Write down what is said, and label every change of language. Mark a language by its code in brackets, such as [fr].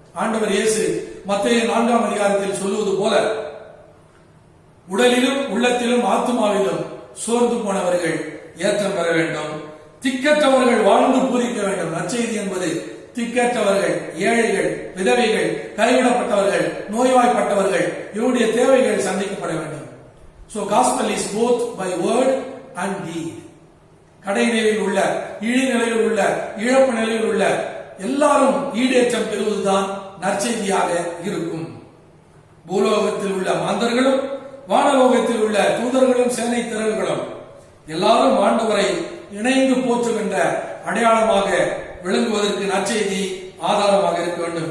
[ta] ஆண்டவர் இயேசு மத்தேயு 4ஆம் அதிகாரத்தில் சொல்லுவது போல, உடலிலும் உள்ளத்திலும் ஆத்துமாவிலும் சோர்ந்து போனவர்கள் ஏற்றம் பெற வேண்டும். திக்கற்றவர்கள் வாழ்ந்து பூரிக்க வேண்டும். நற்செய்தி என்பது திக்கற்றவர்கள், ஏழைகள், விதவைகள், கைவிடப்பட்டவர்கள், நோய்வாய்ப்பட்டவர்கள் இவருடைய தேவைகள் சந்திக்கப்பட வேண்டும். [en] So gospel is both by word and deed. [ta] கடைநிலையில் உள்ள, இழிநிலையில் உள்ள, இழப்பு நிலையில் உள்ள எல்லாரும் ஈடேற்றம் பெறுவதுதான் நற்செய்தியாக இருக்கும். பூலோகத்தில் உள்ள மாந்தர்களும் வானலோகத்தில் உள்ள தூதர்களும் சேனை திரள்களும் எல்லாரும் ஆண்டவரை இணைந்து போற்றுகின்ற அடையாளமாக விளங்குவதற்கு நற்செய்தி ஆதாரமாக இருக்க வேண்டும்.